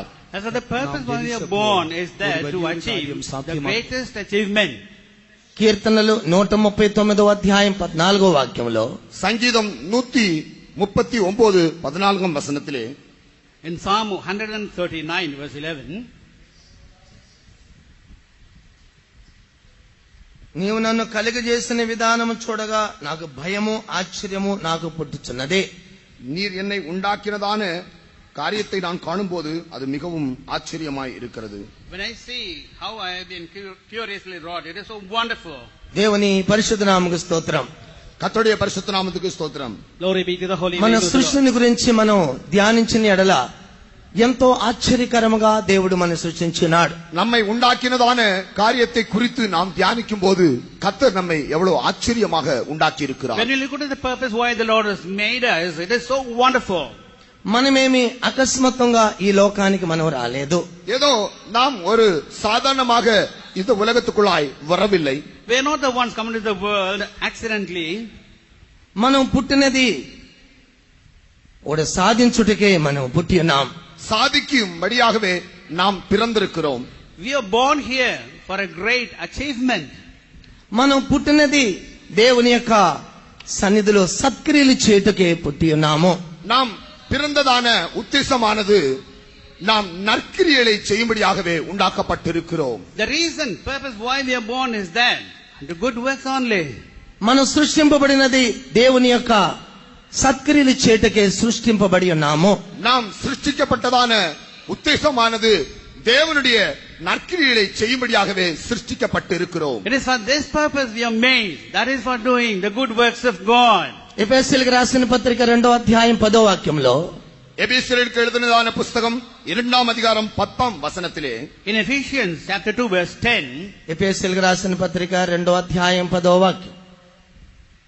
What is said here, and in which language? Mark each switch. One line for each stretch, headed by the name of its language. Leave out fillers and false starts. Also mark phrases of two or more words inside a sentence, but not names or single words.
English: As the purpose why we are born is that to achieve the greatest achievement.
Telugu: కీర్తనలు 139వ అధ్యాయం 14వ వాక్యంలో
Tamil: சங்கீதம் 139 14ஆம் வசனத்திலே
English: in Psalm 139 verse 11,
Telugu: నీవు నన్ను కలుగజేసిన విధానము చూడగా నాకు భయము ఆశ్చర్యము నాకు పుట్టుచున్నదే.
Tamil: நீர் என்னை உண்டாக்கினதான காரியத்தை நான் காணும்போது அது மிகவும் ஆச்சரியமாய் இருக்கிறது.
English: when I see how I have been curiously wrought, it is so wonderful.
Telugu: దేవుని పరిశుద్ధ నామముకు స్తోత్రం.
Tamil: கர்த்தருடைய பரிசுத்த நாமத்துக்கு ஸ்தோத்திரம்.
English: Glory be to the holy name
Telugu: మన
English: of the Lord.
Telugu: సృష్టిని గురించి మనం ధ్యానించిన ఎడల ఎంతో ఆశ్చర్యకరముగా దేవుడు మనల్ని సృష్టించినాడు.
Tamil: நம்மை உண்டாக்கினதான காரியத்தை குறித்து நாம் தியானிக்கும் போது கர்த்தர் நம்மை எவ்வளவு ஆச்சரியமாக உண்டாக்கி இருக்கிறார்.
English: When you look at the purpose why the Lord has made us, it is so wonderful.
Telugu: మనమేమి అకస్మాత్తుగా ఈ లోకానికి మనం రాలేదు.
Tamil: ஏதோ நாம் ஒரு சாதாரணமாக இந்த உலகத்துக்குள்ளாய் வரவில்லை.
English: We are not the ones coming to the world accidentally.
Telugu: మనం పుట్టినది ఒక సాధించుటకే మనం పుట్టి ఉన్నాం.
Tamil: சாதிக்கும்படியாகவே நாம் பிறந்திருக்கிறோம்.
English: We are born here for a great achievement.
Telugu: మనం పుట్టినది దేవుని యొక్క సన్నిధిలో సత్క్రియలు చేయుటకే పుట్టి ఉన్నాము.
Tamil: நாம் பிறந்ததான உத்தேசமானது நாம் நற்கிரியைகளை செய்யும்படியாகவே உண்டாக்கப்பட்டிருக்கிறோம்.
English: The reason, purpose why we are born is that the good works only.
Telugu: మనం సృష్టింపబడినది దేవుని యొక్క సత్క్రియలు చేయుటకే సృష్టింపబడి ఉన్నాము.
Tamil: நாம் சிருஷ்டிக்கப்பட்டதான உத்தேசமானது தேவனுடைய நற்கிரியைகளை செய்யும்படியாகவே சிருஷ்டிக்கப்பட்டிருக்கிறோம்.
English: It is for this purpose we are made. That is for doing the good works of God.
Telugu: ఎఫెసీయులకు రాసిన పత్రిక 2వ అధ్యాయం 10వ వాక్యంలో
Tamil: எபேசியருக்கு எழுதினதான புத்தகம் 2ஆம் அதிகாரம் 10ஆம் வசனத்திலே
English: In Ephesians chapter 2 verse 10,
Telugu: ఎఫెసీయులకు రాసిన పత్రిక 2వ అధ్యాయం 10వ వాక్యం